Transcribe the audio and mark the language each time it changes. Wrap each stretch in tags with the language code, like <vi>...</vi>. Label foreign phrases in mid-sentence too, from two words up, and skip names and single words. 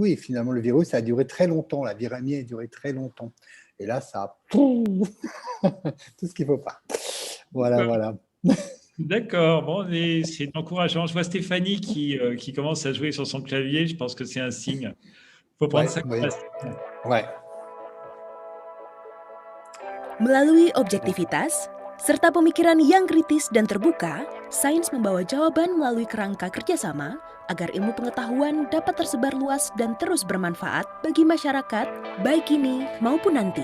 <fr>Et finalement le virus a duré très longtemps, la viramie a duré très longtemps. Et là, ça a tout ce qu'il ne faut pas. Voilà, voilà. D'accord, bon, c'est encourageant. Je vois Stéphanie qui commence à jouer sur son clavier. Je pense que c'est un signe. Il faut prendre ça comme un signe. Ouais.</fr> <id>Melalui objektivitas, serta pemikiran yang kritis dan terbuka, sains membawa jawaban melalui kerangka kerjasama agar ilmu pengetahuan dapat tersebar luas dan terus bermanfaat bagi masyarakat, baik kini maupun nanti.</id>